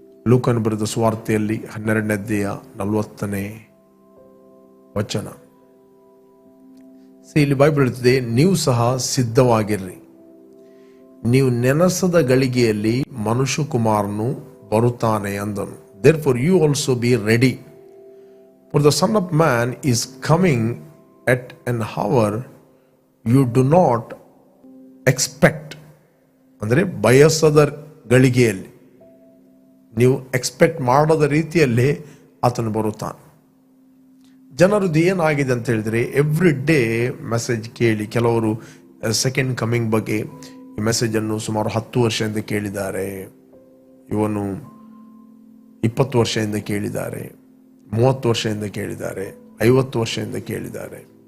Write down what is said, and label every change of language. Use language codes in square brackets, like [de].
[kn] ಲೂಕನು ಬರೆದ ಸುವಾರ್ತೆಯಲ್ಲಿ 12ನೇ ಅಧ್ಯಾಯ 40ನೇ ವಚನ. ಇಲ್ಲಿ ಬೈಬಲ್ ಹೇಳ್ತದೆ, ನೀವು ಸಹ ಸಿದ್ಧವಾಗಿರ್ರಿ, ನೀವು ನೆನಸದ ಗಳಿಗೆಯಲ್ಲಿ ಮನುಷ್ಯಕುಮಾರನು ಬರುತ್ತಾನೆ ಅಂದನು. [en] Therefore you also be ready, for the Son of Man is coming at an hour you do not expect. [kn] ಅಂದರೆ ಬಯಸದ ಗಳಿಗೆಯಲ್ಲಿ, ನೀವು ಎಕ್ಸ್ಪೆಕ್ಟ್ ಮಾಡದ ರೀತಿಯಲ್ಲಿ ಆತನು ಬರುತ್ತಾನೆ. ಜನರದ್ದು ಏನಾಗಿದೆ ಅಂತ ಹೇಳಿದ್ರೆ, ಎವ್ರಿ ಡೇ ಮೆಸೇಜ್ ಕೇಳಿ, ಕೆಲವರು ಸೆಕೆಂಡ್ ಕಮಿಂಗ್ ಬಗ್ಗೆ ಈ ಮೆಸೇಜನ್ನು ಸುಮಾರು 10 ವರ್ಷದಿಂದ ಕೇಳಿದ್ದಾರೆ, ಇವನು 20 ವರ್ಷದಿಂದ ಕೇಳಿದ್ದಾರೆ, 30 ವರ್ಷದಿಂದ ಕೇಳಿದ್ದಾರೆ, 50 ವರ್ಷದಿಂದ ಕೇಳಿದ್ದಾರೆ.